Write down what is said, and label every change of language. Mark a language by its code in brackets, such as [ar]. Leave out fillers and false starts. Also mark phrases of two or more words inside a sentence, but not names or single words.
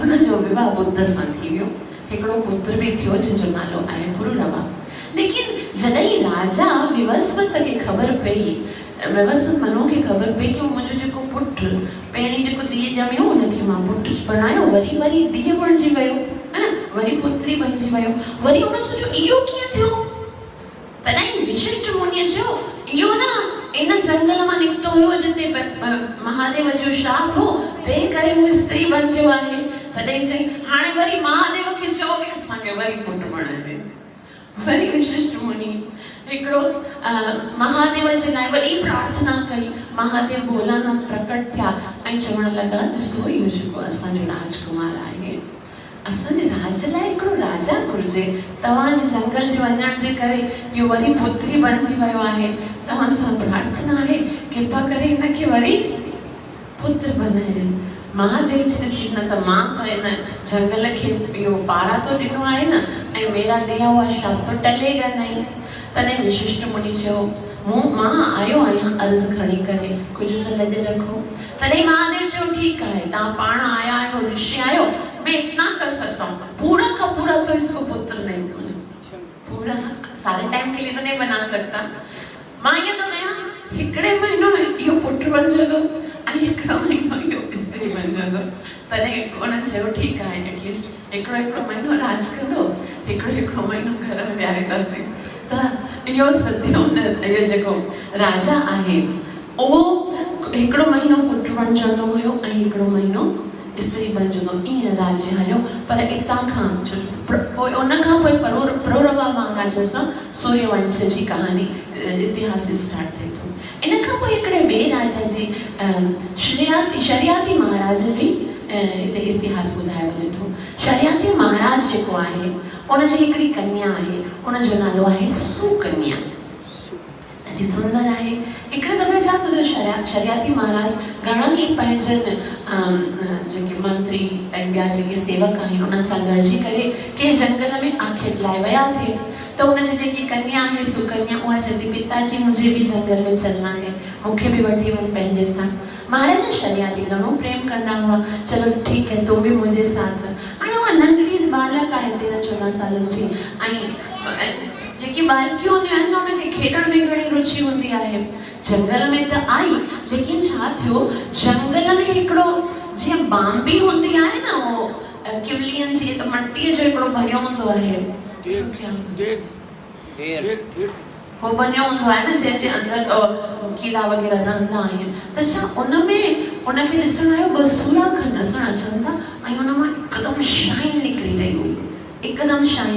[sd] हुनजो विवाह बुध सां थी वियो। हिकिड़ो पुत्र बि थियो जंहिंजो नालो आहे पुरुरवा। लेकिन जॾहिं राजा विवस्वत खे ख़बर पई विवस्वत मनु खे ख़बर पई कि मुंहिंजो जेको पुट पहिरीं जेको धीउ ॼमियो हुनखे मां पुटु बणायो वरी धीउ बणिजी वियो है न वरी पुत्री बणिजी वियो। वरी हुन सोचियो इहो कीअं थियो। तॾहिं विशिष्ट मुनिअ चयो इहो न इन जंगल मां निकितो हुयो जिते महादेव जो श्राप हो तंहिं करे उहो स्त्री बणिजो आहे। तॾहिं चई हाणे वरी महादेव खे चयो कि असांखे वरी पुटु बणाए। वरी विशिष्ट मुनि हिकिड़ो महादेव जे लाइ वॾी प्रार्थना कई। महादेव भोलानाथ प्रकट थिया ऐं चवण लॻा ॾिसो इहो जेको असांजो राजकुमार आहे असांजे राज लाइ हिकिड़ो राजा घुरिजे। तव्हांजे जंगल जे वञण जे करे इहो वरी पुत्री बणिजी वियो आहे। तव्हां सां प्रार्थना आहे कृपा करे हिनखे वरी पुत्र बनाए ॾियो। महादेव जी ॾिसी न त मां त हिन जंगल खे इहो पारा तो ॾिनो आहे न ऐं [hi] मेरा दिया हुआ श्राप तो टलेगा नहीं। [sd] तॾहिं विशिष्ट मुनि चयो मां आयो आहियां अर्ज़ खणी करे कुझु त लॾे रखो। तॾहिं महादेव चयो ठीकु आहे तव्हां पाण आया आहियो ऋषि आहियो [hi] मैं इतना कर सकता हूँ पूरा का पूरा तो इसको पुत्र नहीं पूरा सारे टाइम के लिए तो नहीं बना सकता। [sd] मां ये तो कया हिकिड़े महीनो इहो पुटु बणिजंदो ऐं हिकिड़ो महीनो इहो स्त्री बणिजंदो। तॾहिं उन्हनि चयो ठीकु आहे एटलीस्ट हिकिड़ो महीनो राज कंदो हिकिड़ो महीनो घर में विहारींदासीं। त इहो सत्योम्न इहो जेको राजा आहे उहो हिकिड़ो महीनो पुटु बणिजंदो हुयो ऐं हिकिड़ो महीनो स्त्री बणिजंदो ईअं राज्य हलियो। पर हितां खां पोइ उनखां पोइ पुरुरवा महाराज सां सूर्यवंश जी कहानी इतिहास स्टार्ट थिए थो। इन खां पोइ हिकिड़े ॿिए राजा जी शरियाती महाराज जी हिते इतिहास ॿुधायो वञे थो। शरियाती महाराज जेको आहे उनजी हिकिड़ी कन्या आहे उनजो नालो आहे सुकन्या। ॾाढी सुंदर आहे। हिकिड़े दफ़े छा थियो शरियाती महाराज घणनि ई पंहिंजनि जेके मंत्री ऐं ॿिया जेके सेवक आहिनि उन्हनि सां गॾिजी करे कंहिं जंगल में आखेट लाइ विया थिए त उनजी जेकी कन्या आहे सुकन्या उहा चए थी [hi] पिताजी मुझे भी जंगल में चलना है [sd] मूंखे बि वठी वञ पंहिंजे साथ। महाराज शरियाती घणो प्रेम कंदा हुआ चलो ठीकु है [hi] तुम भी [sd] मुंहिंजे साथ। हाणे उहा नंढड़ी बालक आहे 13-14 सालनि जी ऐं जेकी बालकियूं हूंदियूं आहिनि न उनखे खेॾण में घणी रुचि हूंदी आहे। जंगल में त आई लेकिन छा थियो जंगल में हिकिड़ो जीअं बांबी हूंदी आहे न उहो किवलियन जी त मटीअ जो हिकिड़ो बणियो हूंदो आहे हो बणियो हूंदो आहे न जंहिंजे अंदरि कीड़ा वग़ैरह रहंदा आहिनि त छा उनमें उनखे ॾिसण आयो ॿ सूरा खनि ॾिसण अचनि था ऐं उन मां हिकदमि शाइन निकिरी रही हुई हिकदमि शाइन।